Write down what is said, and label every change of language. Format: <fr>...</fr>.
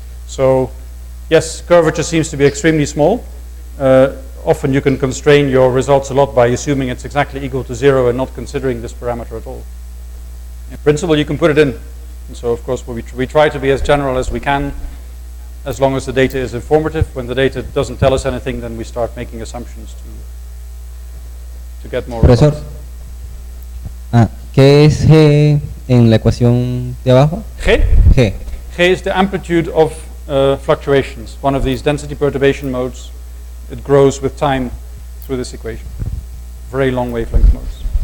<en>So yes, curvature seems to be extremely small. Often you can constrain your results a lot by assuming it's exactly equal to 0 and not considering this parameter at all. In principle, you can put it in. And so, of course, we try to be as general as we can, as long as the data is informative. When the data doesn't tell us anything, then we start making assumptions to get more results.</en> <es>¿Qué es G en la ecuación de abajo?</es> <en>G? G. G is the amplitude of fluctuations, one of these density perturbation modes. It grows with time through this equation. Very long wavelength modes.</en>